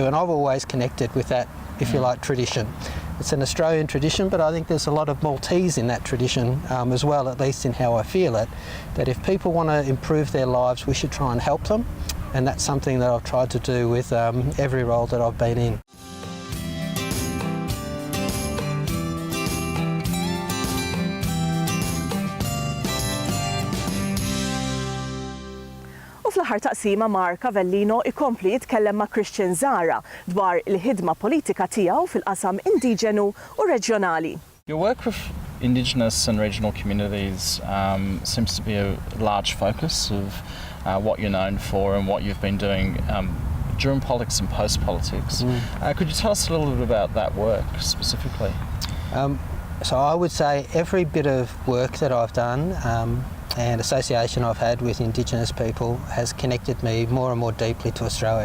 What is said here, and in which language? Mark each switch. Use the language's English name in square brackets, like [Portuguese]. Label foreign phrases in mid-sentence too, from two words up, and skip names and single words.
[English] And I've always connected with that, if you like, tradition. It's an Australian tradition, but I think there's a lot of Maltese in that tradition as well, at least in how I feel it, that if people want to improve their lives, we should try and help them. And that's something that I've tried to do with every role that I've been in. [Maltese] U fl-aħħar taqsima Mark Avellino ikompli jitkellem ma' Christian Zahra dwar il-ħidma politika tiegħu fil-qasam indiġenu u reġjonali. [English] Your work with Indigenous and regional communities seems to be a large focus of what you're known for and what you've been doing during politics and post-politics. Could you tell us a little bit about that work specifically? So I would say every bit of work that I've done and association I've had with Indigenous people has connected me more and more deeply to Australia.